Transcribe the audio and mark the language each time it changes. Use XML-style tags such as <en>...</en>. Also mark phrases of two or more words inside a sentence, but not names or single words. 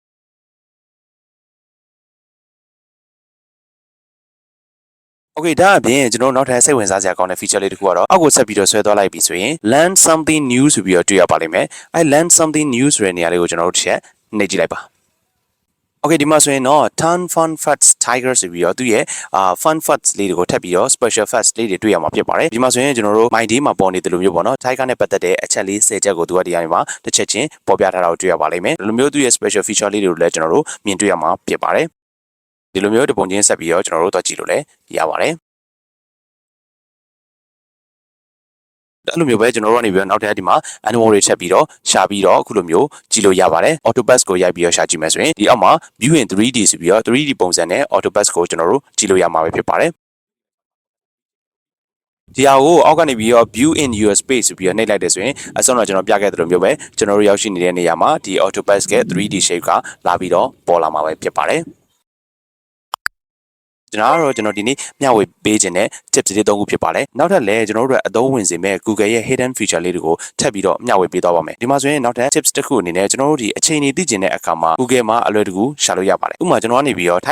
<my>Okay ဒါအပြင်ကျွန်တော်နောက်ထပ်စိတ်ဝင်စားစရာကောင်းတဲ့ feature လေးတစ်ခုကတော့အောက်ကိုဆက်ပြီးတော့ဆွဲသွားလိုက်ပြီဆိုရင်</my> <en>learn something new</en> <my>ဆိုပြီးတော့တွေ့ရပါလိမ့်မယ်အဲ learn</my> <en>something new</en> <my>ဆိုတဲ့နေရာလေးကိုကျွန်တော်တို့တစ်ချက်နှိပ်ကြည့်လိုက်ပါOkay ဒီမှာဆိုရင်တော့</my> <en>turn fun facts tiger</en> <my>ဆိုပြီးတော့သူ့ရဲ့</my> <en>fun facts</en> <my>လေးတွေကိုထပ်ပြီးတော့</my> <en>special facts</en> <my>လေးတွေတွေ့ရမှာဖြစ်ပါတယ်ဒီမှာဆိုရင်ကျွန်တော်တို့</my> <en>my day</en> <my>မှာပေါ်နေတယ်လို့မျိုးပေါ့နော် tiger နဲ့ပတ်သက်တဲ့အချက်လေး10ချက်ကိုသူကဒီကနေမှာတစ်ချက်ချင်းပေါ်ပြထားတာကိုတွေ့ရပါလိမ့်မယ်ဒီလိုမျိုးသူ့ရဲ့</my> <en>special feature</en> <my>လေးတွေကိုလည်းကျွန်တော်တို့မြင်တွေ့ရမှာဖြစ်ပါတယ်ဒီလိုမျိုးတပုံချင်းဆက်ပြီးတော့ကျွန်တော်တို့တော့ကြည့်လို့လည်းရပါတယ် အဲ့လိုမျိုးပဲကျွန်တော်တို့ကနေပြီးတော့နောက်ထပ်ဒီမှာ animal တွေချက်ပြီးတော့ရှာပြီးတော့အခုလိုမျိုးကြည့်လို့ရပါတယ် autobus ကိုရိုက်ပြီးတော့ရှာကြည့်မယ်ဆိုရင်ဒီအောက်မှာ</my> <en>view in 3D</en> <my>ဆိုပြီးတော့ 3D ပုံစံနဲ့ autobus ကိုကျွန်တော်တို့ကြည့်လို့ရမှာပဲဖြစ်ပါတယ်ဒီဟာကိုအောက်ကနေပြီးတော့</my> <en>view in your space</en> <my>ဆိုပြီးတော့နှိပ်လိုက်တယ်ဆိုရင်အဆုံးတော့ကျွန်တော်ပြခဲ့သလိုမျိုးပဲကျွန်တော်တို့ရောက်ရှိနေတဲ့နေရာမှာဒီ Autopass ရဲ့</my> <en>3D shape</en> <my>ကလာပြီးတော့ပေါ်လာမှာပဲဖြစ်ပါတယ် ကျွန်တော်ဒီနေ့မျှဝေပေးခြင်းတဲ့ tips တွေ3ခုဖြစ်ပါတယ်နောက်ထပ်လည်းကျွန်တော်တို့အသုံးဝင်စေမဲ့ Google ရဲ့</my> <en>hidden feature</en> <my>လေးတွေကိုထပ်ပြီးတော့မျှဝေပေးသွားပါမယ်ဒီမှာဆိုရင်နောက်ထပ် tips တစ်ခုအနေနဲ့ကျွန်တော်တို့ဒီအချိန်တွေသိကျင်တဲ့အခါမှာ Google မှာအလွယ်တကူရှာလို့ရပါတယ်ဥပမာကျွန်တော်ကနေပြီးတော့ထိုင်း</my>